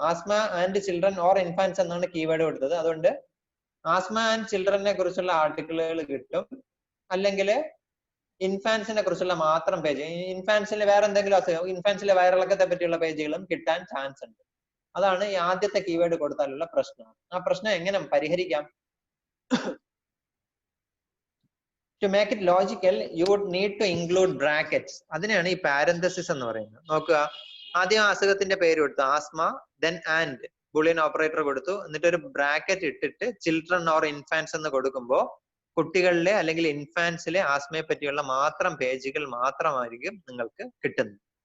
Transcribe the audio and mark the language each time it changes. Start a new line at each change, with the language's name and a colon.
Malayalam: Asthma and children or infants എന്നാണ് keyword കൊടുത്തത്. അതുകൊണ്ട് ആസ്മ ആൻഡ് ചിൽഡ്രനെ കുറിച്ചുള്ള ആർട്ടിക്കിളുകൾ കിട്ടും, അല്ലെങ്കിൽ ഇൻഫാൻസിനെ കുറിച്ചുള്ള മാത്രം പേജ്, ഇൻഫാൻസിൽ വേറെ എന്തെങ്കിലും അസുഖം, ഇൻഫാൻസിലെ വയറിളക്കത്തെ പറ്റിയുള്ള പേജുകളും കിട്ടാൻ ചാൻസ് ഉണ്ട്. അതാണ് ഈ ആദ്യത്തെ കീവേഡ് കൊടുത്താലുള്ള പ്രശ്നം. ആ പ്രശ്നം എങ്ങനെ പരിഹരിക്കാം?
English: To make it logical, you would need to include brackets.
Malayalam: അതിനെയാണ് ഈ പാരന്തസിസ് എന്ന് പറയുന്നത്. നോക്കുക, ആദ്യം അസുഖത്തിന്റെ പേര് കൊടുത്തു, asthma, then and Boolean operator കൊടുത്തു, എന്നിട്ട് ഒരു ബ്രാക്കറ്റ് ഇട്ടിട്ട് ചിൽഡ്രൻ ഓർ ഇൻഫാൻസ് എന്ന് കൊടുക്കുമ്പോൾ കുട്ടികളിലെ അല്ലെങ്കിൽ ഇൻഫാൻസിലെ ആസ്മയെ പറ്റിയുള്ള മാത്രം പേജുകൾ മാത്രമായിരിക്കും നിങ്ങൾക്ക് കിട്ടുന്നത്.